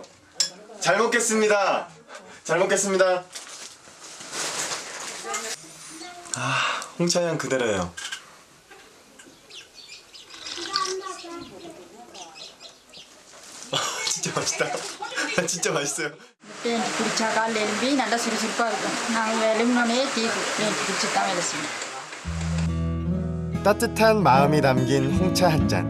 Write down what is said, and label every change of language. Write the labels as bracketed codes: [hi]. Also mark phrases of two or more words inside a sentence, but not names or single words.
[ko] 잘 먹겠습니다. 잘 먹겠습니다. 아, 홍차 향 그대로예요. 진짜 맛있다. 진짜 맛있어요. [ta] டேன்ட் குடிச்சா காலையில் எழும்பி நல்லா சுறுசுறுப்பாக இருக்கும். நாங்கள் எழும்பினோடனே டேன்ட் குடிச்சு தான் வேலை செய்வோம். [ko] 따뜻한 마음이 담긴 홍차 한 잔.